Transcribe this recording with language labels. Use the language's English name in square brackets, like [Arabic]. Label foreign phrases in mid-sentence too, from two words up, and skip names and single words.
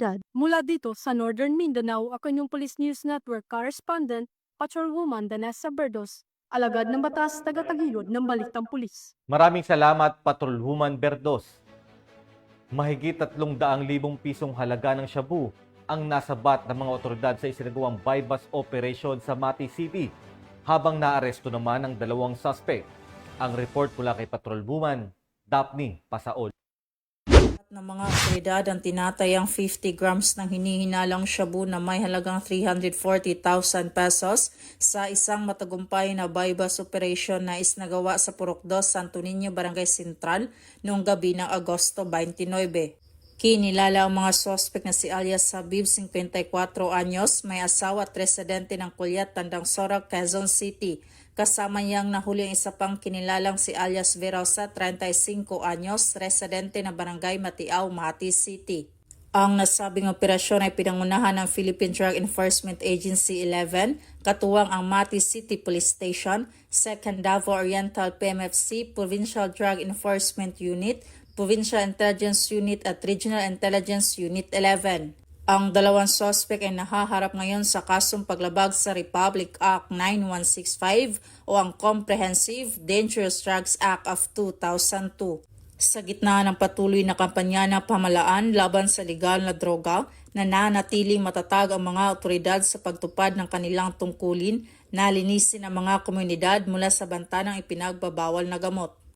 [Filipino] Mula dito sa Northern Mindanao, ako yung Police News Network Correspondent, Patrolwoman Danessa Berdos, alagad ng batas, tagataguyod ng Balitang Pulis. Maraming salamat, Patrolwoman Berdos. Mahigit 300,000 pisong halaga ng shabu ang nasabat ng mga otoridad sa isinagawang [English] buy-bust operation [Filipino] sa Mati City, habang naaresto naman ang 2 suspect. Ang report mula kay Patrolwoman Daphne Pasaol. Ng mga otoridad ang tinatayang 50 grams ng hinihinalang shabu na may halagang 340,000 pesos sa isang matagumpay na [English] buy-bust operation [Filipino] na isnagawa sa Purok 2, Santo Niño, Barangay Sentral noong gabi ng Agosto 29. Kinilala ang mga suspect na si alias Habib, 54 anyos, may asawa at residente ng Kulyat, Tandang Sora, Quezon City. Kasama niyang nahuli ang isa pang kinilalang si alias Verosa, 35 anyos, residente ng Barangay Matiao, Mati City. Ang nasabing operasyon ay pinangunahan ng Philippine Drug Enforcement Agency 11, katuwang ang Mati City Police Station, 2nd Davao Oriental PMFC, Provincial Drug Enforcement Unit, Provincial Intelligence Unit at Regional Intelligence Unit 11. Ang 2 suspect ay nahaharap ngayon sa kasong paglabag sa Republic Act 9165 o ang Comprehensive Dangerous Drugs Act of 2002. Sa gitna ng patuloy na kampanya ng pamahalaan laban sa legal na droga, nananatiling matatag ang mga otoridad sa pagtupad ng kanilang tungkulin na linisin ang mga komunidad mula sa banta ng ipinagbabawal na gamot.